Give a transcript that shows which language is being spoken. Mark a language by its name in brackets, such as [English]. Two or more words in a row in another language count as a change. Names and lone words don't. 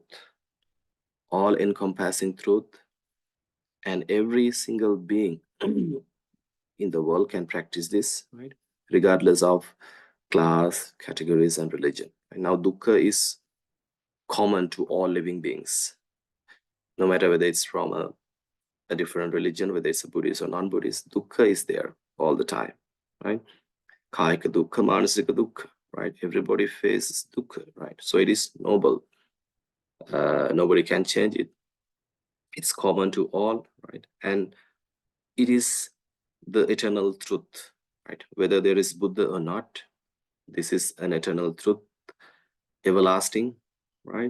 [English] All-encompassing truth, and every single being in the world can practice this, right? regardless of class, categories, and religion. And now dukkha is common to all living beings, no matter whether it's from a different religion, whether it's a Buddhist or non-Buddhist. Dukkha is there all the time, right? [Pali] Kayika dukkha, manasika dukkha, [English] right? Everybody faces dukkha, right? So it is noble. Nobody can change it. It's common to all, right? And it is the eternal truth, right? Whether there is Buddha or not, this is an eternal truth, everlasting, right?